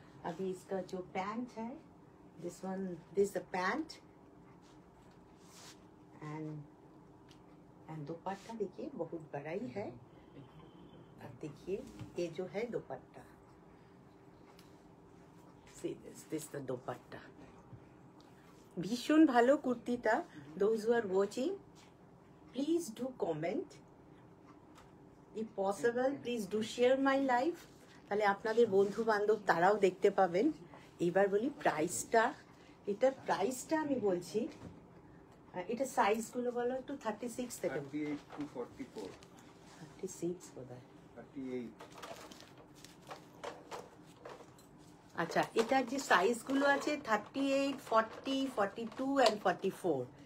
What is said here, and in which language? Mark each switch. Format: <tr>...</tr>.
<hi>अभी इसका जो पैंट है,</hi> <en>this one, this the pant and</en> <hi>दुपट्टा देखिए बहुत बड़ा ही है। अब देखिए ये जो है दुपट्टा,</hi> <en>see this the</en> <hi>दुपट्टा।</hi> <bn>ভীষণ ভালো কুর্তিটা।</bn> <en>those who are watching, please do comment, if possible please do share my live,</en> <bn>তাহলে আপনাদের বন্ধু বান্ধব তারাও দেখতে পাবেন। এবার বলি প্রাইসটা। এটার প্রাইসটা আমি বলছি, এটা সাইজগুলো বলো একটু। 36 থেকে</bn> <en>38 to 44।</en> <bn>36 বোধহয়, 38। আচ্ছা এটার যে সাইজগুলো আছে 38, 40, 42 and 44।</bn>